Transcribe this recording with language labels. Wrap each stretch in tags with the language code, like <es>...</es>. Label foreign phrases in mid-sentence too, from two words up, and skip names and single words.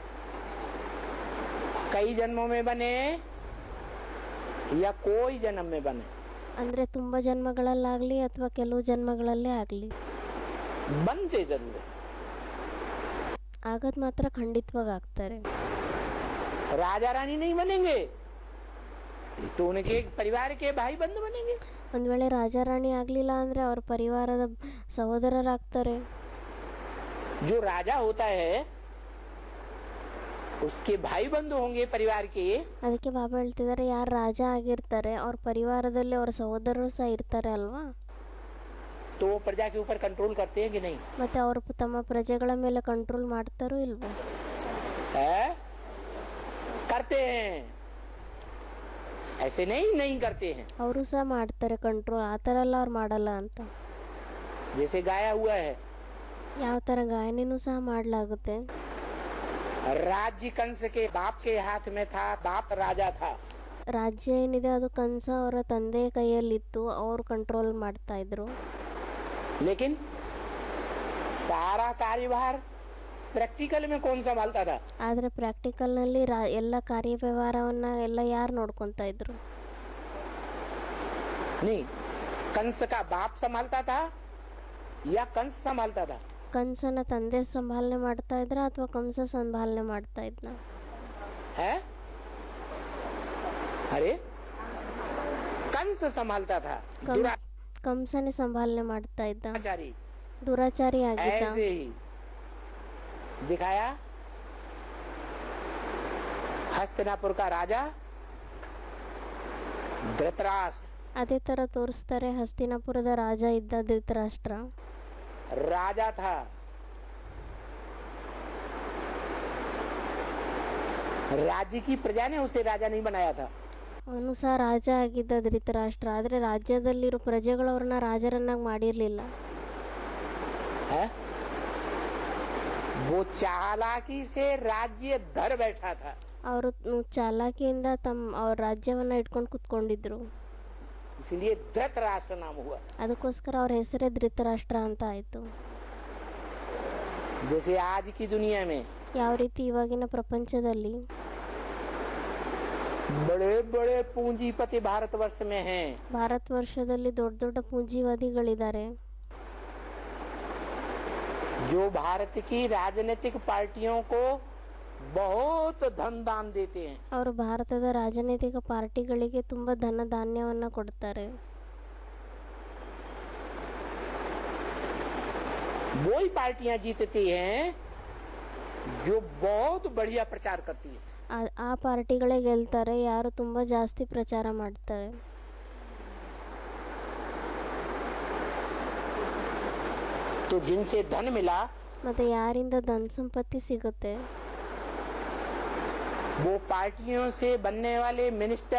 <hi>कई जन्मों में बने या कोई जन्म में बने,</hi> <kn>ಅಂದ್ರೆ ತುಂಬಾ ಜನ್ಮಗಳಲ್ಲಾಗ್ಲಿ ಅಥವಾ ಕೆಲವು ಜನ್ಮಗಳಲ್ಲೇ ಆಗ್ಲಿ,</kn> <hi>बनते जरूर है।</hi> <kn>ಆಗದ್ ಮಾತ್ರ ಖಂಡಿತವಾಗಿ ಆಗ್ತಾರೆ.</kn> <hi>राजा रानी नहीं बनेंगे तो उनके परिवार के भाई बंधु बनेंगे।</hi> <kn>ಒಂದ್ ವೇಳೆ ರಾಜ ರಾಣಿ ಆಗ್ಲಿಲ್ಲ ಅಂದ್ರೆ ಅವ್ರ ಪರಿವಾರದ ಸಹೋದರರಾಗ್ತಾರೆ.</kn> <hi>जो राजा होता है उसके भाई बंधु होंगे परिवार के।</hi> <kn>ಅದಕ್ಕೆ ಬಾಬಾ ಹೇಳ್ತಿದ್ದಾರೆ, ಯಾರು ರಾಜ ಆಗಿರ್ತಾರೆ ಅವ್ರ ಪರಿವಾರದಲ್ಲಿ ಅವ್ರ ಸಹೋದರರು ಸಹ ಇರ್ತಾರೆ ಅಲ್ವಾ?</kn> <hi>तो वो प्रजा के ऊपर कंट्रोल करते हैं कि नहीं?</hi> <kn>ಮತ್ತೆ ಅವರು ತಮ್ಮ ಪ್ರಜೆಗಳ ಮೇಲೆ ಕಂಟ್ರೋಲ್ ಮಾಡ್ತಾರೋ ಇಲ್ವೋ?</kn> <hi>करते हैं, ऐसे नहीं करते हैं।</hi> <kn>ಅವರು ಸಹ ಮಾಡ್ತಾರೆ ಕಂಟ್ರೋಲ್, ಆ ಥರ ಎಲ್ಲ ಅವ್ರು ಮಾಡಲ್ಲ ಅಂತ.</kn> <hi>जैसे गाया हुआ है,</hi> <kn>ಯಾವ ಥರ ಗಾಯನೂ ಸಹ ಮಾಡಲಾಗುತ್ತೆ.</kn> <hi>राज्य कंस के बाप के हाथ में था, बाप राजा था।</hi> <kn>ರಾಜ್ಯ ಏನಿದೆ ಅದು ಕಂಸ ಅವರ ತಂದೆ ಕೈಯಲ್ಲಿತ್ತು, ಅವ್ರು ಕಂಟ್ರೋಲ್ ಮಾಡ್ತಾ ಇದ್ರು.</kn> <hi>लेकिन सारा कार्यभार प्रैक्टिकल में कौन संभालता था?</hi> <kn>ಆದ್ರೆ ಪ್ರಾಕ್ಟಿಕಲ್ ನಲ್ಲಿ ಎಲ್ಲ ಕಾರ್ಯವ್ಯವಹಾರವನ್ನ ಎಲ್ಲ ಯಾರು ನೋಡ್ಕೊಂತಾ ಇದ್ರು?</kn> <hi>नहीं, कंस का बाप संभालता था या कंस संभालता था?</hi> <kn>ಕಂಸನ ತಂದೆ ಸಂಭಾಲನೆ ಮಾಡ್ತಾ ಇದ್ರ ಅಥವಾ ಕಂಸ ಸಂಭಾಲನೆ ಮಾಡ್ತಾ ಇದ್ನ?</kn> <hi>है? अरे कंस संभालता था।</hi> <kn>ಕಂಸನೇ ಸಂಭಾಲನೆ ಮಾಡ್ತಾ ಇದ್ದ,</kn> <hi>दुराचारी</hi> <kn>ದುರಾಚಾರಿ ಆಗಿದ್ದ.</kn> <hi>ऐसे ही दिखाया हस्तिनापुर का राजा धृतराष्ट्र।</hi> <kn>ಅದೇ ತರ ತೋರಿಸ್ತಾರೆ, ಹಸ್ತಿನಾಪುರದ ರಾಜ ಇದ್ದ ಧೃತರಾಷ್ಟ್ರ.</kn> <hi>राजा था, राज्य की प्रजा ने उसे राजा नहीं बनाया था।</hi> <kn>ಅವನು ಸಹ ರಾಜ ಆಗಿದ್ದ ಧೃತರಾಷ್ಟ್ರ, ಆದ್ರೆ ರಾಜ್ಯದಲ್ಲಿರೋ ಪ್ರಜೆಗಳು ಅವ್ರನ್ನ ರಾಜರನ್ನಾಗಿ ಮಾಡಿರ್ಲಿಲ್ಲ.</kn> <hi>है? वो चालाकी से राज्य धर बैठा था।</hi> <kn>ಅವರು ಚಾಲಾಕಿಯಿಂದ ಅವ್ರ ರಾಜ್ಯವನ್ನ ಇಟ್ಕೊಂಡು ಕುತ್ಕೊಂಡಿದ್ರು.</kn> <hi>इसलिए धृतराष्ट्र नाम हुआ।</hi> <kn>ಅದಕ್ಕೋಸ್ಕರ ಅವ್ರ ಹೆಸರೇ ಧೃತರಾಷ್ಟ್ರ ಅಂತ ಆಯ್ತು.</kn> <hi>जैसे आज की दुनिया में</hi> <kn>ಯಾವ ರೀತಿ ಇವಾಗಿನ ಪ್ರಪಂಚದಲ್ಲಿ</kn> <hi>बड़े बड़े पूंजीपति भारतवर्ष में हैं।</hi> <kn>ಭಾರತ ವರ್ಷದಲ್ಲಿ ದೊಡ್ಡ ದೊಡ್ಡ ಪೂಂಜಿವಾದಿಗಳಿದ್ದಾರೆ.</kn> <hi>जो भारत की राजनीतिक पार्टियों को बहुत धन दान देते हैं।</hi> <kn>ಅವರು ಭಾರತದ ರಾಜನೈತಿಕ ಪಾರ್ಟಿಗಳಿಗೆ ತುಂಬಾ ಧನ ಧಾನ್ಯವನ್ನ ಕೊಡ್ತಾರೆ.</kn> <hi>वो ही पार्टियां जीतती हैं जो बहुत बढ़िया प्रचार करती है।</hi> <kn>ಆ ಪಾರ್ಟಿಗಳೇ ಗೆಲ್ತಾರೆ ಯಾರು ತುಂಬಾ ಜಾಸ್ತಿ ಪ್ರಚಾರ ಮಾಡ್ತಾರೆ.</kn> <hi>तो जिनसे धन मिला</hi> <kn>ಮತ್ತೆ ಯಾರಿಂದ ಧನ ಸಂಪತ್ತಿ ಸಿಗುತ್ತೆ,</kn> <hi>वो पार्टियों से बनने वाले मिनिस्टर,</hi>